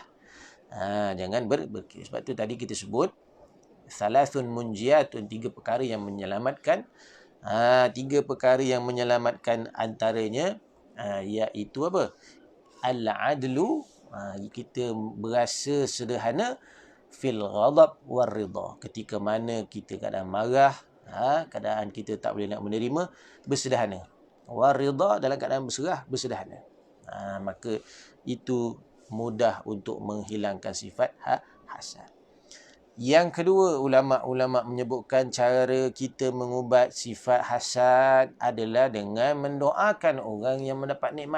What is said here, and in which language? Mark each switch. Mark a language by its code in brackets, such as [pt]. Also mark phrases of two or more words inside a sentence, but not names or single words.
[ms] Jangan berkira. Sebab tu tadi kita sebut [ar] ثلاث منجيات, [ms] 3 perkara yang menyelamatkan. 3 perkara yang menyelamatkan antaranya iaitu apa? Al-adlu, kita berasa sederhana, [ar] في الغضب والرضا, [ms] ketika mana kita keadaan marah, keadaan kita tak boleh nak menerima, bersederhana. [ar] والرضا, [ms] dalam keadaan bersederhana. Maka itu mudah untuk menghilangkan sifat hasad. Yang kedua, ulama-ulama menyebutkan cara kita mengubat sifat hasad adalah dengan mendoakan orang yang mendapat nikmat.